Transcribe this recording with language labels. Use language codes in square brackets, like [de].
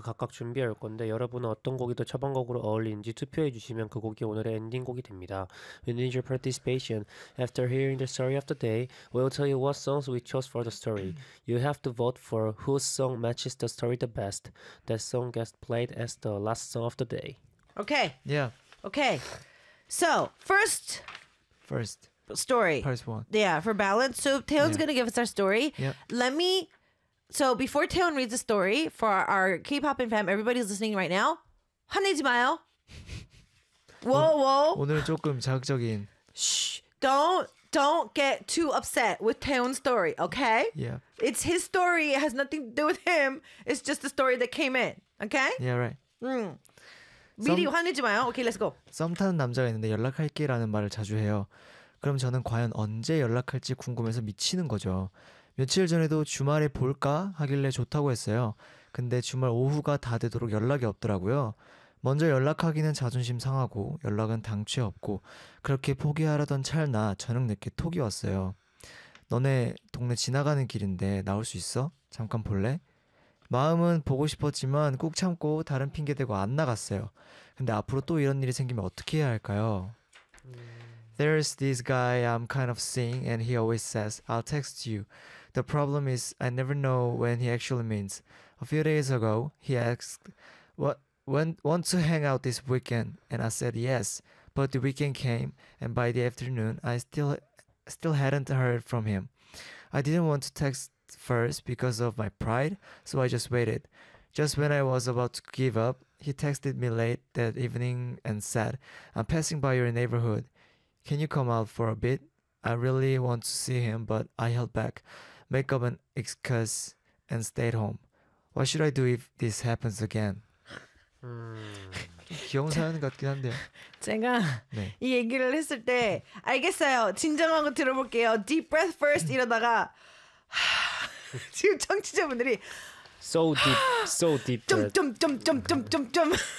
[ko] 각각 준비할 건데 여러분은 어떤 곡이 더 처방곡으로 어울리는지 투표해 주시면 그 곡이 오늘의 엔딩곡이 됩니다. [en] We need your participation. After hearing the story of the day, we'll tell you what songs we chose for the story. You have to vote for whose song matches the story the best. That song gets played as the last song of the day. Okay. Yeah. Okay. So, first story. First one. Yeah, for balance. So, Taeyeon's going to give us our story. Yeah. Let me... So before Taeyeon reads the story for our K-pop and fam, everybody's listening right now. [ko] 화내지 마요. Whoa, whoa. 오늘 조금 자극적인. Shh. [en] Don't get too upset with Taeyeon's story, okay? Yeah. It's his story. It has nothing to do with him. It's just the story that came in, okay? Yeah, right. [ko] 미리 화내지 마요. [en] Okay, let's go. [ko] 썸 타는 남자가 있는데 연락할게라는 말을 자주 해요. 그럼 저는 과연 언제 연락할지 궁금해서 미치는 거죠. 며칠 전에도 주말에 볼까 하길래 좋다고 했어요. 근데 주말 오후가 다 되도록 연락이 없더라고요. 먼저 연락하기는 자존심 상하고 연락은 당최 없고 그렇게 포기하려던 찰나 저녁 늦게 톡이 왔어요. 너네 동네 지나가는 길인데 나올 수 있어? 잠깐 볼래? 마음은 보고 싶었지만 꾹 참고 다른 핑계 대고 안 나갔어요. 근데 앞으로 또 이런 일이 생기면 어떻게 해야 할까요? [en] There's this guy I'm kind of seeing and he always says, I'll text you. The problem is I never know when he actually means. A few days ago, he asked, want to hang out this weekend? And I said yes. But the weekend came and by the afternoon, I still hadn't heard from him. I didn't want to text first because of my pride, so I just waited. Just when I was about to give up, he texted me late that evening and said, I'm passing by your neighborhood. Can you come out for a bit? I really want to see him, but I held back, make up an excuse, and stayed home. What should I do if this happens again? [ko] 귀여운 사연 같긴 한데요. 제가 네. 이 얘기를 했을 때 알겠어요. 진정한 거 들어볼게요. [en] Deep breath first [ko] 이러다가 지금 청취자분들이 [en] so deep, so deep. 점점점점점점점.